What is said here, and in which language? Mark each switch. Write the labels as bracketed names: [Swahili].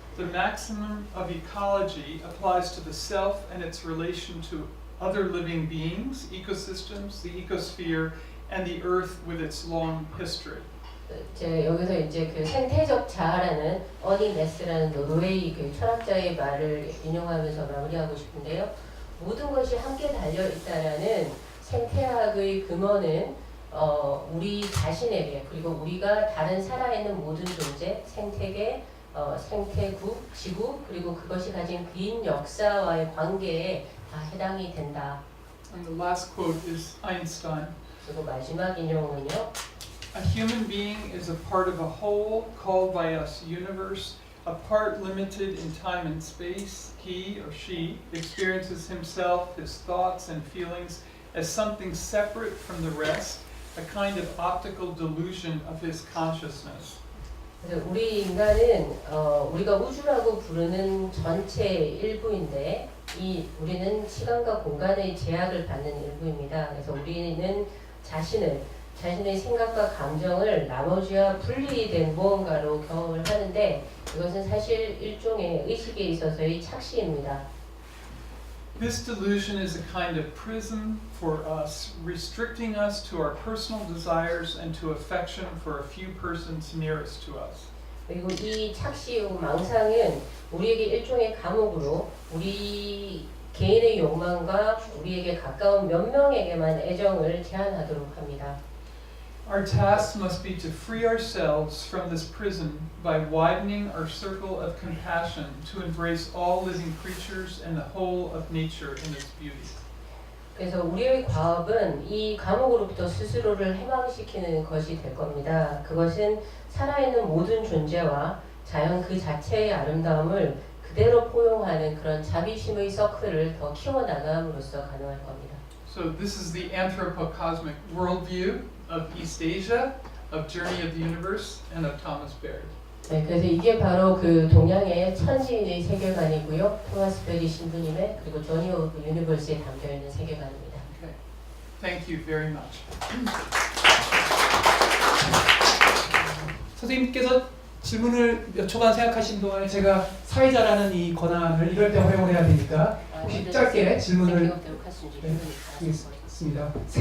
[English] The maximum of ecology applies to the self and its relation to other living beings, ecosystems, the ecosphere, and the earth with its long history." [Korean] 제 여기서 이제 그 생태적 자아라는 어니 네스라는 노르웨이 그 철학자의 말을 인용하면서 마무리하고 싶은데요. 모든 것이 함께 달려 있다라는 생태학의 근원은 우리 자신에게 그리고 우리가 다른 살아있는 모든 존재, 생태계, 생태국, 지구 그리고 그것이 가진 긴 역사와의 관계에 다 해당이 된다. [English] And the last quote is Einstein. [Korean] 그리고 마지막 인용은요. [English] A human being is a part of a whole called by us universe, a part limited in time and space. He or she experiences himself, his thoughts and feelings as something separate from the rest, a kind of optical delusion of his consciousness. [Korean] 그래서 우리 인간은 우리가 우주라고 부르는 전체의 일부인데 우리는 시간과 공간의 제약을 받는 일부입니다. 그래서 우리는 자신의 생각과 감정을 나머지와 분리된 무언가로 경험을 하는데 이것은 사실 일종의 의식에 있어서의 착시입니다. [English] This delusion is a kind of prism for us, restricting us to our personal desires and to affection for a few persons nearest to us. [Korean] 그리고 이 착시요 망상은 우리에게 일종의 감옥으로 우리 개인의 욕망과 우리에게 가까운 몇 명에게만 애정을 제한하도록 합니다. [English] Our task must be to free ourselves from this prison by widening our circle of compassion to embrace all living creatures and the whole of nature in its beauty. [Korean] 그래서 우리의 과업은 이 감옥으로부터 스스로를 해방시키는 것이 될 겁니다. 그것은 살아있는 모든 존재와 자연 그 자체의 아름다움을 그대로 포용하는 그런 자비심의 서클을 더 키워나감으로써 가능할 겁니다. [English] So this is the anthropocosmic worldview of East Asia, of Journey of the Universe, and of Thomas Baird. [Korean] 네, 그래서 이게 바로 그 동양의 천지인의 세계관이고요. 토마스 베리 신부님의 그리고 조니 오브 유니버스에 담겨 있는 세계관입니다. [English] Okay. Thank you very much. [Korean] 선생님께서 질문을 몇 초간 생각하신 동안에 제가 사회자라는 이 권한을 이럴 때 활용을 해야 되니까 혹시 짧게 질문을 드리겠습니다.